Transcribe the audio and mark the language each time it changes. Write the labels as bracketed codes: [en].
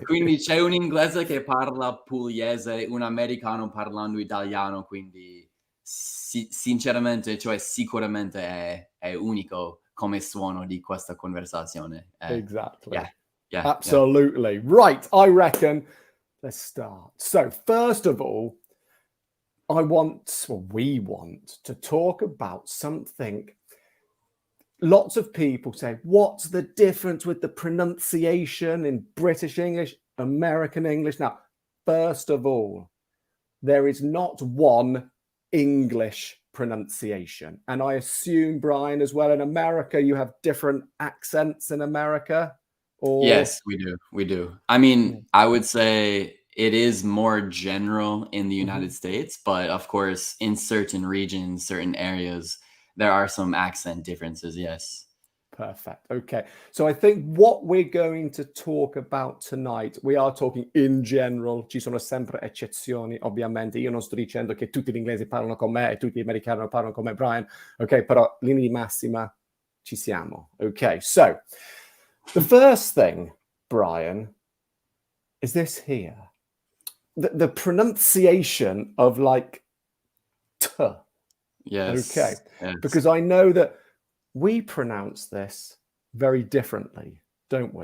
[it] Quindi c'è un inglese che parla pugliese, un americano parlando italiano, quindi sinceramente, cioè sicuramente è unico come suono di questa conversazione. [en] Exactly. Yeah. Absolutely. Yeah. Right, I reckon. Let's start. So, first of all, we want to talk about something. Lots of people say, what's the difference with the pronunciation in British English, American English? Now, first of all, there is not one English pronunciation. And I assume, Brian, as well, in America, you have different accents in America? Or... Yes, we do. I mean, I would say it is more general in the United Mhm. States, but of course, in certain regions, certain areas, there are some accent differences, yes. Perfect. Okay. So I think what we're going to talk about tonight, we are talking in general, [it] ci sono sempre eccezioni, ovviamente. Io non sto dicendo che tutti gli inglesi parlano con me e tutti gli americani parlano come Brian, ok? Però linea di massima ci siamo. [en] Okay. So the first thing, Brian, is this here. The pronunciation of like t. Okay. Yes, yes. Because I know that we pronounce this very differently, don't we?